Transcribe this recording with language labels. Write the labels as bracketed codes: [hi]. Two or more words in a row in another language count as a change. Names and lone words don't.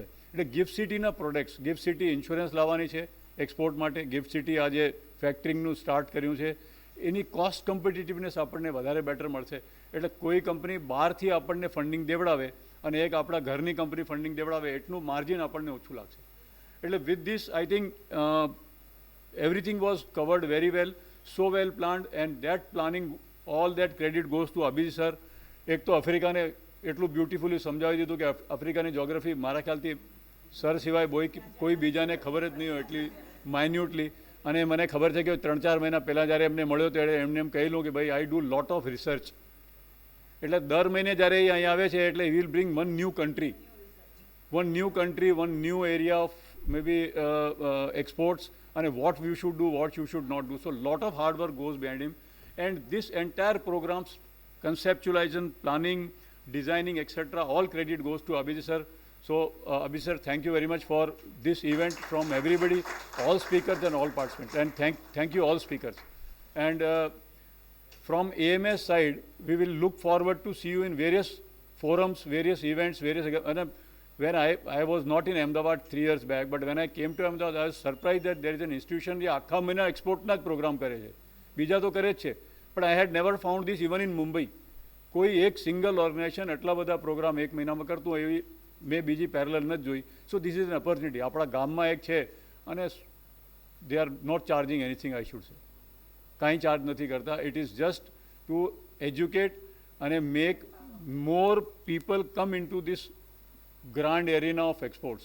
[gu] એટલે ગિફ્ટ સિટીના પ્રોડક્ટ્સ, ગિફ્ટ સિટી ઇન્સ્યોરન્સ લાવવાની છે એક્સપોર્ટ માટે. ગિફ્ટ સિટી આજે ફેક્ટરિંગનું સ્ટાર્ટ કર્યું છે, એની [en] cost competitiveness [gu] આપણને વધારે બેટર મળશે. એટલે કોઈ કંપની બહારથી આપણને ફંડિંગ દેવડાવે અને એક આપણા ઘરની કંપની ફંડિંગ દેવડાવે એટલું માર્જિન આપણને ઓછું લાગશે. [en] એટલે with this I think everything was covered very well, so well planned, and that planning, all that credit goes to Abhijit sir. [gu] એક તો આફ્રિકાને એટલું બ્યુટિફુલી સમજાવી દીધું કે આફ્રિકાની જોગ્રાફી મારા ખ્યાલથી સર સિવાય કોઈ બીજાને ખબર જ નહીં હોય એટલી માઇન્યુટલી. અને મને ખબર છે કે 3-4 મહિના પહેલાં જ્યારે એમને મળ્યો ત્યારે એમને એમ કહેલું કે ભાઈ [en] I do lot of research. [gu] એટલે દર મહિને જ્યારે એ અહીં આવે છે એટલે [en] will bring one new country, one new area of maybe exports, and what we should do, what you should not do. So lot of hard work goes behind him, and this entire program's conceptualization, planning, designing, etc., all credit goes to Abhijit sir. So Abhijit sir, thank you very much for this event from everybody, all speakers and all participants, and thank you all speakers. And from AMS side, we will look forward to see you in various forums, various events, when I was not in Ahmedabad 3 years back, but when I came to Ahmedabad, I was surprised that there is an institution [gu] જે આખા મહિના એક્સપોર્ટના જ પ્રોગ્રામ કરે છે, બીજા તો કરે જ છે, પણ [en] I had never found this even in Mumbai. [gu] કોઈ એક [en] single organization [gu] એટલા બધા પ્રોગ્રામ એક મહિનામાં કરતું હોય એવી મેં બીજી પેરેલલ નથી જોઈ. [en] So this is an opportunity. [gu] આપણા ગામમાં એક છે અને [en] they are not charging anything, I should say. [gu] કાંઈ ચાર્જ નથી કરતા. [en] It is just to educate [gu] અને [en] make more people come in to this grand arena of exports.